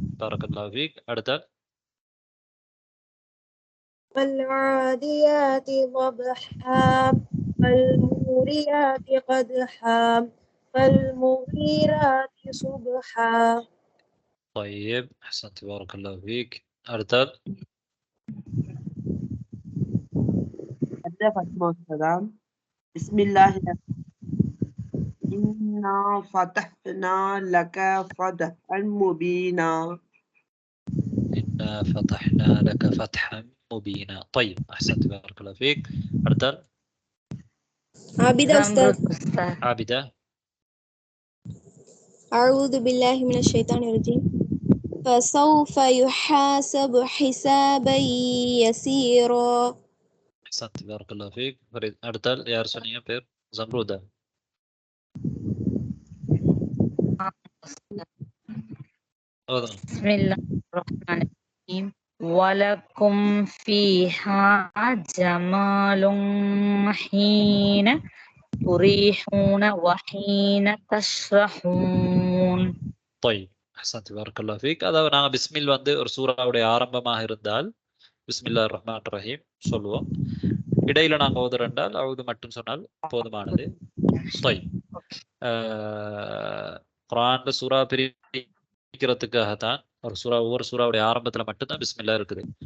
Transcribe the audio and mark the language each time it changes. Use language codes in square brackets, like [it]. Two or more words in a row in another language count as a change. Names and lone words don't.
[ar] بارك الله فيك. அடுத்த والعاديات ضبحا فالموريات قدحا فالمغيرات صبحا. طيب أحسنت بارك الله فيك. [ta] அடுத்த ஃபரிதா ஃபாத்திமா உஸ்தாத். [ar] بسم الله الرحمن إنا فتحنا لك فتحا مبينا. إنا فتحنا لك فتحا مبينا. طيب أحسنت بارك الله فيك. அடுத்த عابدة أستاذ. عابدة. أعوذ بالله من الشيطان الرجيم. فسوف يحاسب حسابا يسيرا. أحسنت بارك الله فيك. فريد. [ta] அடுத்த யார் சொன்னீங்க பேர்? زمرودة. [ar] بسم الله الرحمن الرحيم. ولكم فيها جمال حين تريحون وحين تشرحون. طيب أحسنت بارك الله فيك. [ta] அதாவது நாங்கள் பிஸ்மில் வந்து ஒரு சூறாவுடைய ஆரம்பமாக இருந்தால் [ar] بسم الله الرحمن الرحيم [ta] சொல்லுவோம். இடையில நாங்கள் ஓதுறண்டால் அவுது மட்டும் சொன்னால் போதுமானது. طيب குர்ஆன்ல சூறா பிரிக்கிறதுக்காகத்தான் ஒரு சூறா ஒவ்வொரு சூறாவுடைய ஆரம்பத்துல மட்டும்தான் பிஸ்மில்லா இருக்குது.